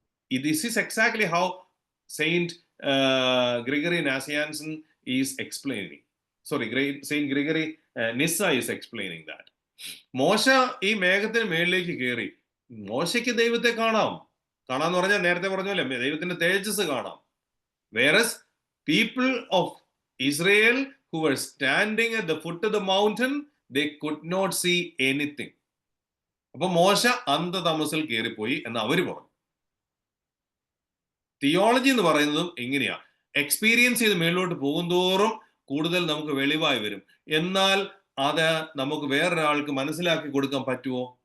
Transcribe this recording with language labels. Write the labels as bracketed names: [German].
[English] This is exactly how saint Gregory Nazianzen is explaining. Saint Gregory Nyssa is explaining that. [Malayalam] മോശ ഈ മേഘത്തിന് മേളിലേക്ക് കയറി, മോശയ്ക്ക് ദൈവത്തെ കാണാന്ന് പറഞ്ഞാൽ നേരത്തെ പറഞ്ഞല്ലേ, ദൈവത്തിന്റെ തേജസ് കാണാം. [English] Whereas people of Israel who were standing at the foot of the mountain, they could not see anything. [Malayalam] അപ്പൊ മോശ അന്ധതമസിൽ കയറിപ്പോയി എന്ന് അവര് പറഞ്ഞു. തിയോളജി എന്ന് പറയുന്നതും എങ്ങനെയാ, എക്സ്പീരിയൻസ് ചെയ്ത് മേളിലോട്ട് പോകുന്തോറും കൂടുതൽ നമുക്ക് വെളിവായി വരും. എന്നാൽ അത് നമുക്ക് വേറൊരാൾക്ക് മനസ്സിലാക്കി കൊടുക്കാൻ പറ്റുമോ?